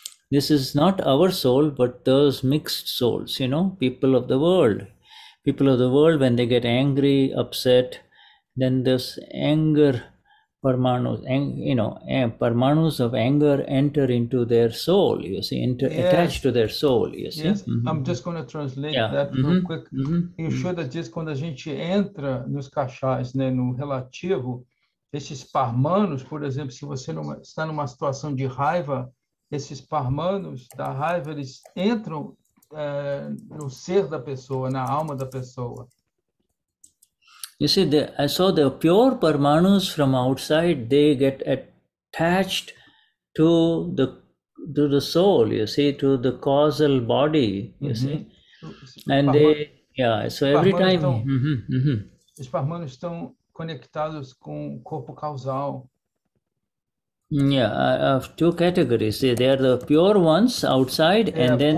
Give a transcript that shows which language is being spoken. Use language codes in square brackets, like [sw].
[en] This is not our soul, but those mixed souls, people of the world. People of the world, when they get angry, upset, then this anger Parmanus, Parmanus of anger enter into their soul, you see, attached to their soul, you see. Yes, I'm just going to translate that real quick. [pt] E o Shuddha diz, quando a gente entra nos cachais, no relativo, esses Parmanos, por exemplo, se você está numa situação de raiva, esses Parmanos da raiva, eles entram no ser da pessoa, na alma da pessoa. [en] You see, the pure Parmanus from outside, they get attached to the soul, you see, to the causal body, you see. And so every time... [pt] Os Parmanos estão conectados com o corpo causal. [en] Yeah, of two categories. They are the pure ones outside, and then...